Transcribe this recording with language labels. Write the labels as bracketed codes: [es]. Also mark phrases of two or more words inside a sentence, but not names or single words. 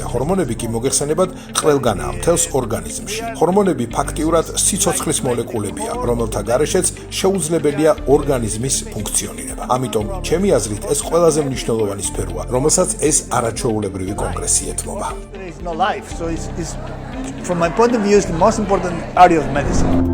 [ka] ჰორმონები კი მოგეხსენებათ ყველგანაა მთელს ორგანიზმში. ჰორმონები ფაქტიურად სიცოცხლის მოლეკულებია, რომელთა გარეშეც შეუძლებელია ორგანიზმის ფუნქციონირება. ამიტომ, ჩემი აზრით, ეს ყველაზე მნიშვნელოვანი სფეროა, რომელსაც ეს არაჩვეულებრივი კონგრესი ეთმობა. [en] From my point of view, is the most important area of medicine.